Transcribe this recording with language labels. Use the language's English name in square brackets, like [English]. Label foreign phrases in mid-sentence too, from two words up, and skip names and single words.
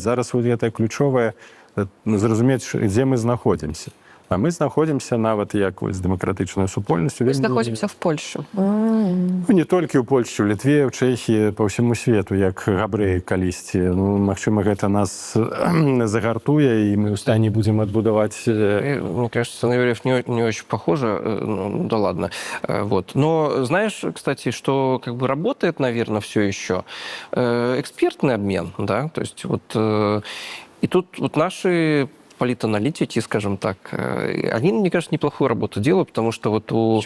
[Belarusian] Зараз гэтае ключовае зразумець, дзе мы знаходзімся. А мы знаходзімся нават як з дэмакратычнай супольнасцю. Мы знаходзімся в Польшы. Не толькі ў Польшчы, ў Літве, ў Чэхіі, па ўсяму свету, як габрэі калісьці. Магчыма, гэта нас загартуе, і мы ў стане будзем адбудаваць. [Russian] Мне кажется, на евреев не очень похоже. Ну, да ладно. Вот. Но знаешь, кстати, что как бы работает, наверное, все еще экспертный обмен, да, то есть вот и тут вот наши политаналитики, скажем так, они, мне кажется, неплохую работу делают, потому что вот у...